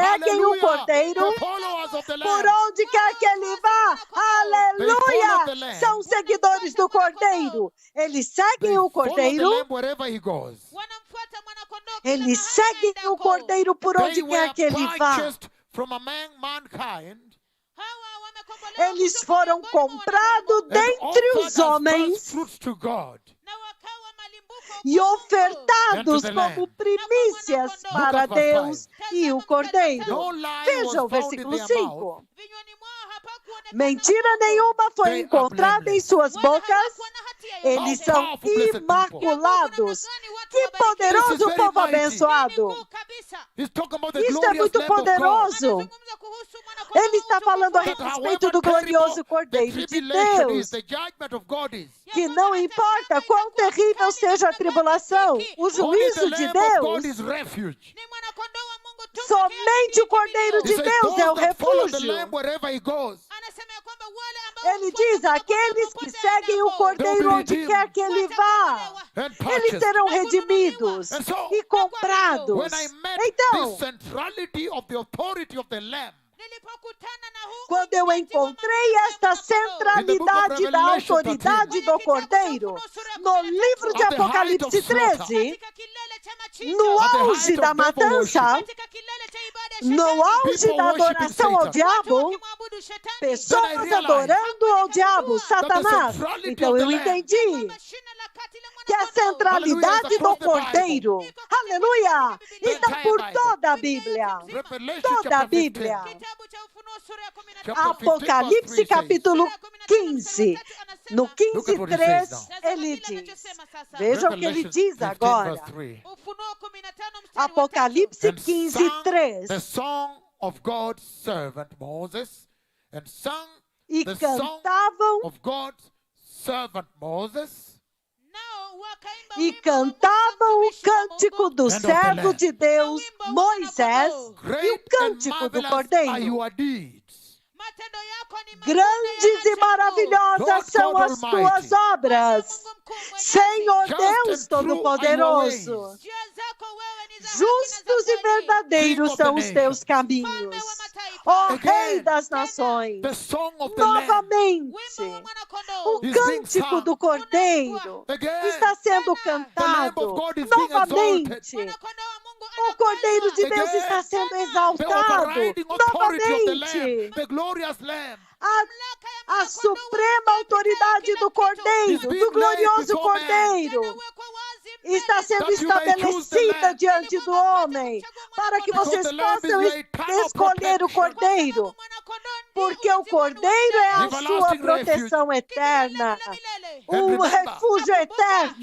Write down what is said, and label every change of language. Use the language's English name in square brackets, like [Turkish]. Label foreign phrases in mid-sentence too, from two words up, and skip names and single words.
[Portuguese] seguem o [English] hallelujah, [Portuguese] Cordeiro [English] the followers of the [Portuguese] por [English] Lamb. [Portuguese] onde quer que ele vá. [English] They follow the [Portuguese] Aleluia! [English] Lamb. [Portuguese] São seguidores do Cordeiro. Eles [English] They [Portuguese] seguem o [English] follow the [Portuguese] Cordeiro. [English] Lamb wherever he goes. [Swahili] Wanamfuata mwanakondoo kila [Portuguese] Eles [Swahili] mahali [Portuguese] seguem o [Swahili] aendako. [Portuguese] Cordeiro por [English] They [Portuguese] onde [English] were [Portuguese] quer que ele vá. [English] purchased from among mankind [Swahili] Hawa wamekombolewa [Portuguese] Eles [Swahili] kutoka [Portuguese] foram [Swahili] miongoni mwa [Portuguese] comprados [Swahili] wanadamu, [Portuguese] dentre [English] and [Portuguese] os [English] offered as first [Portuguese] homens [English] fruits to God. [Swahili] na wakawa malimbuko [Portuguese] e [Swahili] kwa Mungu. [Portuguese] ofertados [English] And to the [Portuguese] como [English] Lamb. [Portuguese] primícias para [English] Look at verse [Portuguese] Deus e o Cordeiro. [English] No lie [Portuguese] Veja o [English] was found in [Portuguese] versículo [English] their [Portuguese] 5. [English] mouth. [Swahili] Vinywani mwao hapakuonekana [Portuguese] Mentira [Swahili] uongo. [Portuguese] nenhuma foi [English] They are [Portuguese] encontrada em [English] blameless. [Portuguese] suas [Swahili] Wala [Portuguese] bocas. [Swahili] hawakuwa na hatia yoyote. [Portuguese] Eles [English] How [Portuguese] são [English] powerful, blessed people. [Portuguese] imaculados. Que [English] This is [Portuguese] poderoso [English] very [Portuguese] povo [English] mighty. [Portuguese] abençoado. [Swahili] Kuu kabisa. [English] He's talking about the [Portuguese] Isso é [English] glorious [Portuguese] muito [English] Lamb of God. poderoso. [Swahili] Anazungumza kuhusu mwanakondoo [Portuguese] Ele está falando a [English] That [Portuguese] respeito [English] however [Portuguese] do glorioso [English] terrible [Portuguese] Cordeiro [English] the [Portuguese] de [English] tribulation [Portuguese] Deus. [English] is, the judgment of God is. [Portuguese] Que não importa quão terrível seja a tribulação, o [English] Only the [Portuguese] juízo de [English] Lamb of God [Portuguese] Deus, [English] is refuge. [Swahili] Ni mwanakondoo wa Mungu tu peke [Portuguese] somente [Swahili] yake [Portuguese] o Cordeiro [Swahili] ni [Portuguese] de [English] He says, [Portuguese] Deus [English] those [Portuguese] é o [English] that follow the [Portuguese] refúgio. [English] Lamb wherever he goes. [Swahili] Anasema ya kwamba wale ambao [Portuguese] Ele [Swahili] hufuata [Portuguese] diz: [Swahili] mwanakondoo [Portuguese] aqueles que [Swahili] popote [Portuguese] seguem o [Swahili] aendapo, [Portuguese] Cordeiro [English] They'll be [Portuguese] onde [English] redeemed. [Portuguese] quer que ele vá. [English] and [Portuguese] Eles [English] purchased. [Portuguese] serão redimidos [English] And so, [Portuguese] e comprados. [English] When I met [Portuguese] Então, [English] this centrality of the authority of the Lamb, [Swahili] Nilipokutana na huu [Portuguese] quando eu encontrei esta centralidade da autoridade do Cordeiro, no livro de Apocalipse 13, [Swahili] katika kilele cha machinjo, [Portuguese] no auge da matança, [Swahili] katika kilele cha ibada ya [Portuguese] no auge da adoração ao diabo, [Swahili] kumwabudu shetani, [Portuguese] pessoas adorando ao diabo, Satanás. Então eu entendi [Swahili] shina la kati la [Portuguese] que a centralidade do Cordeiro, aleluia, está por toda a Bíblia. [English] Revelation [Portuguese] Toda a [English] chapter [Portuguese] Bíblia. [English] 15. [Swahili] kitabu cha Ufunuo sura ya 13. [English] Chapter 15, [Portuguese] Apocalipse verse 3 capítulo 15, no [English] Look at what it says [Portuguese] 15:3, [English] now. [Portuguese] ele diz, veja o que ele [English] Revelation [Portuguese] diz 15, agora. [English] verse 3. [Swahili] Ufunuo 15 mstari wa [Portuguese] Apocalipse [English] And sang 15:3. the song of God's servant Moses, and sung [Portuguese] E [English] the song [Portuguese] cantavam, [English] of God's servant Moses, [Swahili] nao wakaimba [Portuguese] e [Swahili] wimbo wa Musa, [Portuguese] cantavam o [Swahili] mtumishi wa [Portuguese] cântico [Swahili] Mungu. [Portuguese] do [English] And of the [Portuguese] servo [English] Lamb. [Portuguese] de Deus, Moisés, e o [English] great and [Portuguese] cântico do [English] marvelous are [Portuguese] Cordeiro. [English] your deeds. [Swahili] Matendo yako ni makuu na [Portuguese] Grandes e [Swahili] ya ajabu. [Portuguese] maravilhosas [English] Lord [Portuguese] são [English] God as Almighty. [Portuguese] tuas obras, [Swahili] Mungu mkuu mwenyezi. [Portuguese] Senhor [English] Just Deus and true are your [Portuguese] Todo-Poderoso. [English] ways. [Swahili] Njia zako wewe ni za haki na [Portuguese] Justos [Swahili] za [Portuguese] e [Swahili] kweli. [Portuguese] verdadeiros [English] King of [Portuguese] são [English] the [Portuguese] os teus nations. caminhos, ó [English] Again. [Portuguese] Rei das Nações. [English] The song of the Lamb [Portuguese] Novamente, [Swahili] Wimbo wa [Portuguese] o [Swahili] mwana-kondoo. [English] is being [Portuguese] cântico [English] sung. [Portuguese] do Cordeiro [English] Again, [Portuguese] está sendo [English] the Lamb of [Portuguese] cantado. [English] God is being [Portuguese] Novamente, [Swahili] Mwana-kondoo wa Mungu [Portuguese] o Cordeiro de Deus [English] Again, [Portuguese] está sendo [English] the [Portuguese] exaltado. [English] overriding authority of the Lamb, [Portuguese] Novamente, [English] the glorious Lamb, [Portuguese] a suprema autoridade do Cordeiro, do glorioso Cordeiro, está sendo estabelecida diante do homem, para que vocês possam escolher o Cordeiro, porque o Cordeiro é a sua proteção eterna, um refúgio eterno.